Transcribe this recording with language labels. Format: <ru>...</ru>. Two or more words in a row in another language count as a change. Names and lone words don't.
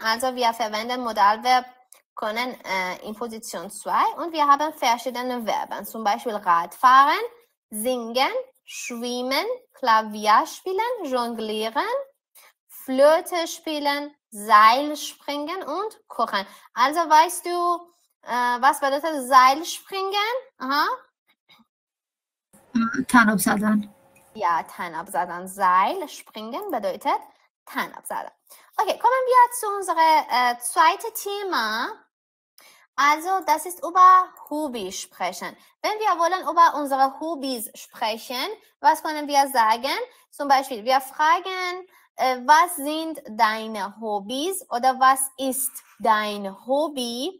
<de>Also, wir verwenden Modalverb können in Position 2 und wir haben verschiedene Verben. Zum Beispiel Radfahren, singen, schwimmen, Klavier spielen, jonglieren, Flöte spielen, Seil springen und kochen. Also, weißt du, was bedeutet Seilspringen? Aha.</de> <fa>تناب زدن. Ja, تناب زدن.</fa> <de>Seil springen bedeutet</de> <fa>تناب زدن.</fa> <de>Okay, kommen wir zu unserem zweiten Thema. Also, das ist über Hobby sprechen. Wenn wir wollen über unsere Hobbys sprechen, was können wir sagen? Zum Beispiel, wir fragen, was sind deine Hobbys oder was ist dein Hobby?</de>